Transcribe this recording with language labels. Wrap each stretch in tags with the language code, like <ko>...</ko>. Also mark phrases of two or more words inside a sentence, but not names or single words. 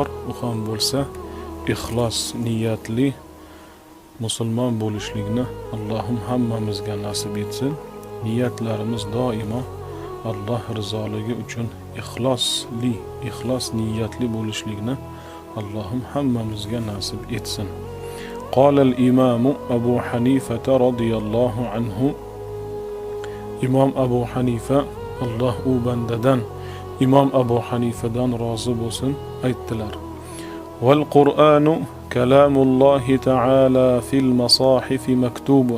<uz>U ham bo'lsa ixlos niyatli musulmon bo'lishlikni Allohim hammamizga nasib etsin. Niyatlarimiz doimo Alloh rizoligi uchun ixlos niyatli bo'lishlikni Allohim hammamizga nasib etsin.</uz> <ar>قال الإمام أبو حنيفة رضي الله عنه.</ar> <uz>Imom Abu Hanifa, Alloh u bandadan Imom Abu Hanifadan rozi bo'lsin, aytdilar:</uz> <ar>"والقرآن كلام الله تعالى في المصاحف مكتوب."</ar>